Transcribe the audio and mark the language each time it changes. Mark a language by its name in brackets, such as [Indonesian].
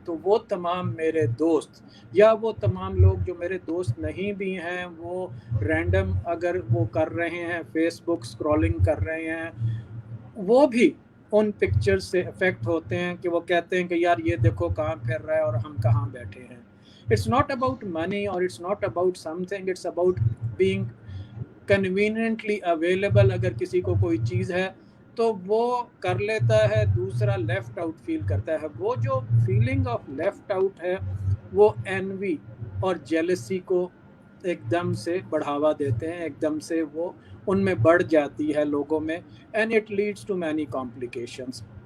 [Hindi] तो वो तमाम मेरे दोस्त या वो तमाम लोग जो मेरे दोस्त नहीं भी हैं, वो रैंडम अगर वो कर रहे हैं, फेसबुक स्क्रॉलिंग कर रहे हैं, वो भी उन पिक्चर्स से इफ़ेक्ट होते हैं कि वो कहते हैं कि यार ये देखो कहाँ फिर रहा है और हम कहाँ बैठे हैं। [English] It's not about money or it's not about something, it's about being conveniently available। [Hindi] अगर किसी को कोई चीज़ है तो वो कर लेता है, दूसरा लेफ्ट आउट फील करता है। वो जो फीलिंग ऑफ लेफ्ट आउट है वो एनवी और जेलसी को एकदम से बढ़ावा देते हैं, एकदम से वो उनमें बढ़ जाती है लोगों में, [English] And it leads to many complications.